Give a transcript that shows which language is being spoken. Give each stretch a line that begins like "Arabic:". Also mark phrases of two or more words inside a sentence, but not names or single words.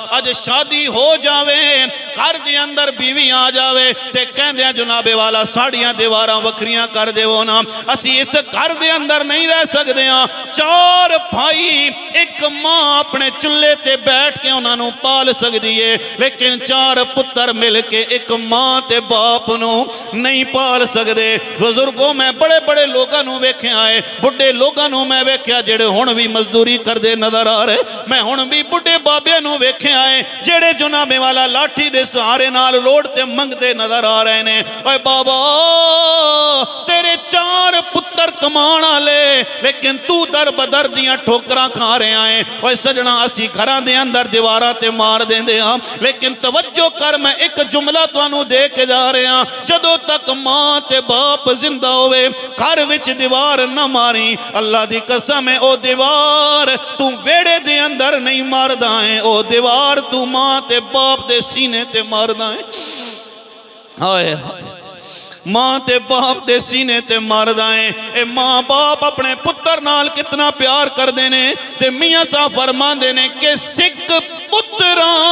Punjabi: اج شادی ہو جاوے گھر دے اندر بیوی آ جاوے تے کہندے جناب والا ساڑیاں دیواراں وکھریاں کر دیو نا اسی اس گھر دے اندر نہیں رہ سکدے ہاں چار بھائی ایک ماں اپنے چلے تے بیٹھ کے انہاں نوں پال سکدی ہے لیکن چار پتر مل کے ایک ماں تے باپ نوں نہیں پال سکدے بزرگوں میں بڑے بڑے لوگاں نوں ویکھیا ہے بڑے لوگاں نوں میں ویکھیا جڑے ہن بھی مزدوری کردے نظر آ رہے میں ہن بھی بڑے بابے نوں ویکھیا ہے جڑے جناب والا لاٹھی دے سہارے نال لوڑ تے منگدے نظر آ رہے نے اے بابا تیرے چار پتر کمان والے لیکن تو در بدر دیاں ٹھوکراں کھا رہے ہیں اوے سجنا اسی گھراں دے اندر دیواراں تے مار دیندے ہاں لیکن توجہ کر میں ایک جملہ تانوں دے کے جا رہے ہاں جدوں تک ماں تے باپ زندہ ہوئے گھر وچ دیوار نہ ماری اللہ دی قسم ہے او دیوار تو ویڑے دے اندر نہیں ماردا ہے او دیوار تو ماں تے باپ دے سینے تے ماردا ہے ہائے ماں تے باپ دے سینے تے ماردا ہے اے ماں باپ اپنے پتر نال کتنا پیار کر دینے تے میاں صاحب فرمان دینے کہ سکھ پتراں